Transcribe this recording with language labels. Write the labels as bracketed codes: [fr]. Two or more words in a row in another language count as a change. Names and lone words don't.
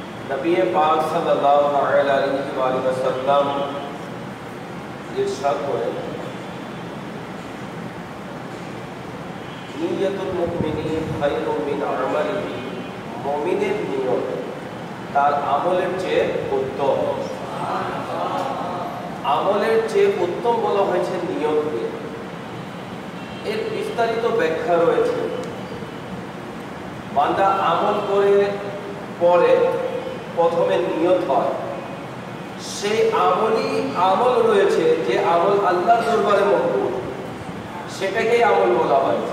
[bn] নবী পাক [ar] صلى الله عليه وسلم [bn] ইরশাদ করেন, [ar] نية المؤمن خير من عمله, [bn] মুমিনের নিয়ত তার আমলের চেয়ে উত্তম। আমলের চেয়ে উত্তম বলা হয়েছে নিয়তকে। এর বিস্তারিত ব্যাখ্যা রয়েছে। বান্দা আমল করে পরে প্রথমে নিয়ত হয়, সেই আমল রয়েছে যে আমল আল্লাহর দরবারে মকবুল, সেটাকেই আমল বলা হয়েছে।